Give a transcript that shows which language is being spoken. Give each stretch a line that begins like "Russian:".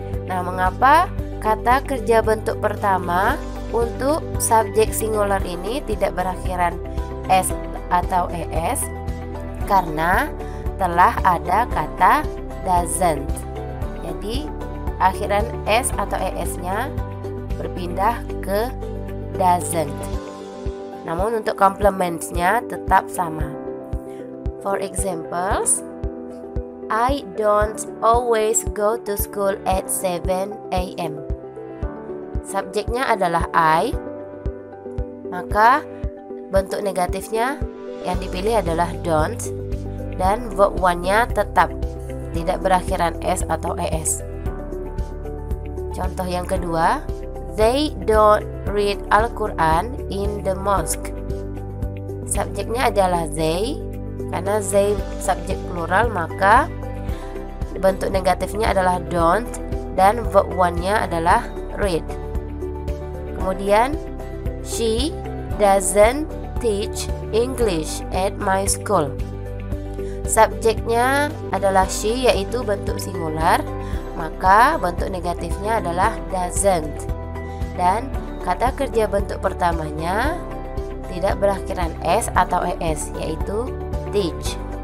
Indonesian: Nah, mengapa kata kerja bentuk pertama untuk subjek singular ini tidak berakhiran s atau es? Karena telah ada kata doesn't. Jadi akhiran s atau es-nya berpindah ke doesn't. Namun untuk complements-nya tetap sama.
English: For examples, I don't always go to school at 7 a.m.
Indonesian: Subjeknya adalah I, maka bentuk negatifnya yang dipilih adalah don't, dan verb one-nya tetap tidak berakhiran s atau es. Contoh yang kedua,
English: they don't read Al-Quran in the mosque.
Indonesian: Subjeknya adalah they, karena they subjek plural, maka bentuk negatifnya adalah don't dan verb one-nya adalah read. Kemudian,
English: she doesn't teach English at my school.
Indonesian: Subjeknya adalah she, yaitu bentuk singular, maka bentuk negatifnya adalah doesn't. Dan kata kerja bentuk pertamanya tidak berakhiran s atau es, yaitu teach.